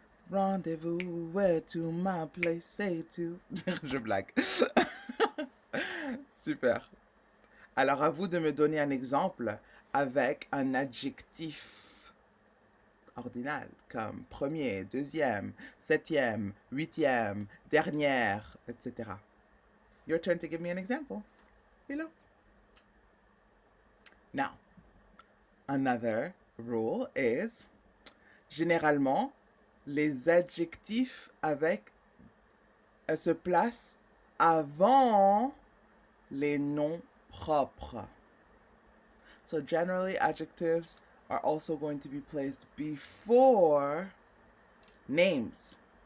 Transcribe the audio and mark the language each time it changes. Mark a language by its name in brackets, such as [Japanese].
[English] Rendez-vous, where to my place, say to. [French] Je blague. Super. Alors à vous de me donner un exemple avec un adjectif ordinal comme premier, deuxième, septième, huitième, dernière, etc. [English] Your turn to give me an example below. Now, another rule is [French] généralement les adjectifs se placent avant les noms propres. [English] So generally adjectives are also going to be placed before names.